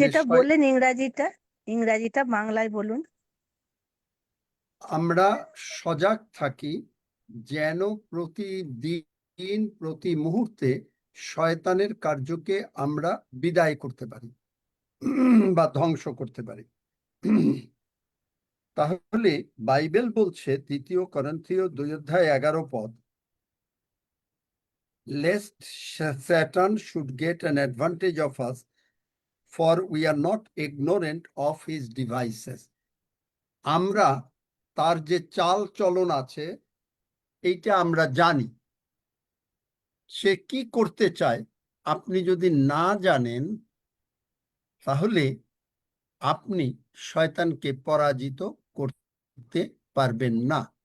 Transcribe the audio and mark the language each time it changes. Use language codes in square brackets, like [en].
[bn] যেটা বললেন ইংরাজিটা বাংলায় বলুন। আমরা সজাগ থাকি যেন প্রতিদিন, প্রতি মুহূর্তে শয়তানের কার্যকে আমরা বিদায় করতে পারি বা ধ্বংস করতে পারি। তাহলে বাইবেল বলছে [en] 2 করিন্থীয় 2:11, lest Satan should get an advantage of us, for we are not ignorant of his devices. [bn] আমরা তার যে চাল চলন আছে এইটা আমরা জানি। সে কি করতে চায় আপনি যদি না জানেন, তাহলে আপনি শয়তানকে পরাজিত করতে পারবেন না।